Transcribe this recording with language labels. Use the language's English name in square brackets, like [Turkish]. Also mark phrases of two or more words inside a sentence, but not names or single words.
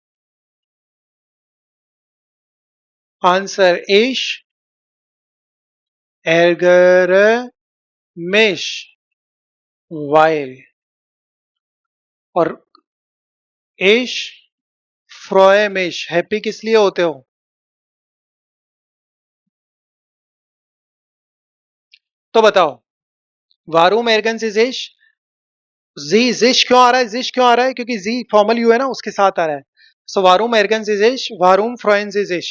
[German] Answer: Ich ärgere mich, weil. और ich freue mich. [Hindi] हैप्पी किस लिए होते हो? तो बताओ. [German] Warum ärgern Sie sich [Hindi] क्यों आ रहा है? जिश क्यों आ रहा है? क्योंकि जी [English] formal you [Hindi] है ना, उसके साथ आ रहा है. सो [German] Warum ärgern Sie sich, Warum freuen Sie sich.